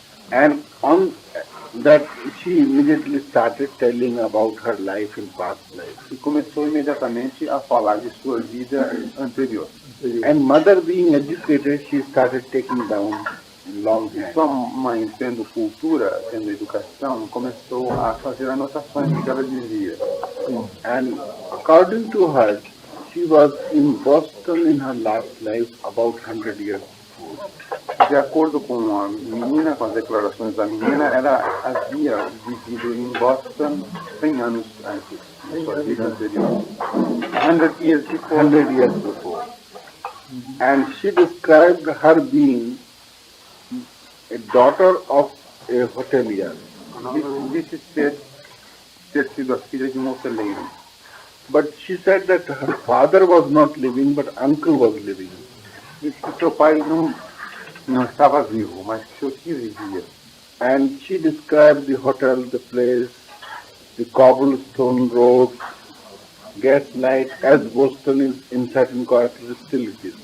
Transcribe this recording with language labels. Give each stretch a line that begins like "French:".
English: And on that she immediately started telling about her life in past life.
Portuguese: E começou imediatamente a falar de sua vida anterior.
English: And mother being educated, she started taking down longhand.
Portuguese: Sua mãe, tendo cultura, tendo educação, começou a fazer anotações do que ela dizia.
English: And according to her, she was in Boston in her last life about 100 years before.
Portuguese: De acordo com a menina, com as declarações da menina, ela havia vivido em Boston 100 anos antes, na sua vida anterior.
English: 100 years before. 100 years before. And she described her being a daughter of a hotelier.
Portuguese: Disse ter sido a filha de hoteleiro.
English: But she said that her father was not living, but uncle was living.
Portuguese: Disse que seu pai não estava vivo, mas que seu tio vivia.
English: And she described the hotel, the place, the cobblestone roads, gaslight, as Boston is in certain characteristics.